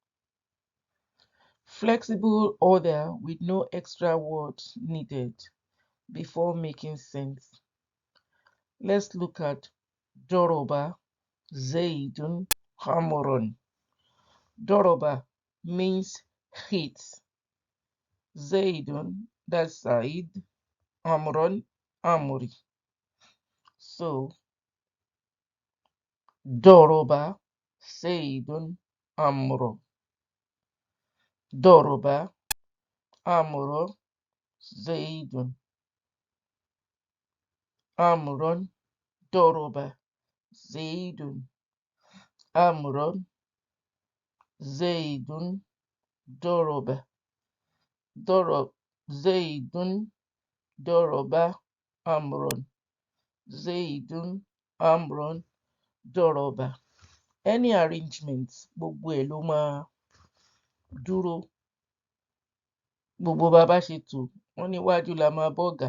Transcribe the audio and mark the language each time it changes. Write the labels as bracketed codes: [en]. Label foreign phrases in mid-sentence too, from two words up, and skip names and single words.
[en] Flexible order with no extra words needed before making sense. Let's look at [ar] ضرب زيد عمرو. [en] Doroba means hit. Zaidun, that's Said. Amrun, Amri. So, [ar] ضرب زيد عمرو. ضرب عمرو زيد. عمرو ضرب زيد عمرو زيد ضرب زيد ضرب عمرو زيد عمرو ضرب. [en] Any arrangement [yo] gbogbo ẹ̀ ló máa dúró. Gbogbo bá bá ṣe tò, wọ́n níwájú la máa bọ́gà.